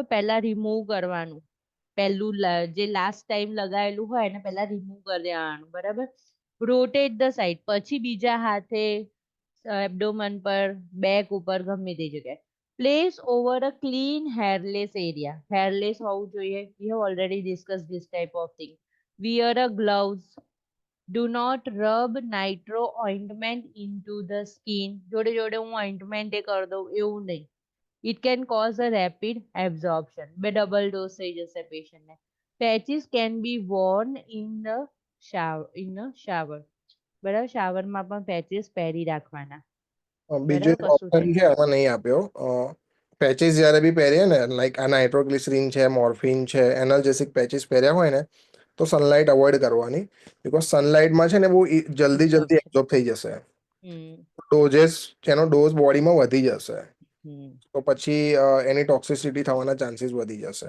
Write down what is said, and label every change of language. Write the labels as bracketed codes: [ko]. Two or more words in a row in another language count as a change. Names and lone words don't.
[gu] પહેલા રિમૂવ કરવાનું, પહેલું જે [en] last time [gu] લગાવેલું હોય એને પહેલા રિમૂવ કરી દેવાનું, બરાબર. [en] rotate the side, [gu] પછી બીજા હાથે એબ્ડોમન પર, બેક ઉપર, ગમે તે જગ્યાએ. [en] Place over a clean hairless area. [gu] હેરલેસ હોવું જોઈએ. [en] We have already discussed this type of thing. Wear a gloves. Do not rub nitro ointment into the skin. [gu] જોડે જોડે હું ઓઇન્ટમેન્ટ એ કરી દઉં એવું નહીં. [en] It can cause a rapid absorption. [gu] બે [en] double dose [gu] થઈ જશે પેશન્ટને. [en] Patches can be worn in the shower. [gu] બરાબર. શાવરમાં પણ પેચીસ પહેરી રાખવાના. બીજો એક ઓપ્શન છે આમાં નહીં આપ્યો. પેચીસ જ્યારે બી પહેરીએ ને, લાઈક આ નાઇટ્રોગ્લિસરીન છે, મોર્ફિન છે, [en] analgesic patches [gu] પહેર્યા હોય ને તો [en] sunlight avoid [gu] કરવાની, બીકોઝ સનલાઇટમાં છે ને બહુ જલ્દી એબ્ઝોર્બ થઈ જશે, ડોઝેસ એનો ડોઝ બોડીમાં વધી જશે, તો પછી એની ટોક્સિસિટી થવાના ચાન્સીસ વધી જશે.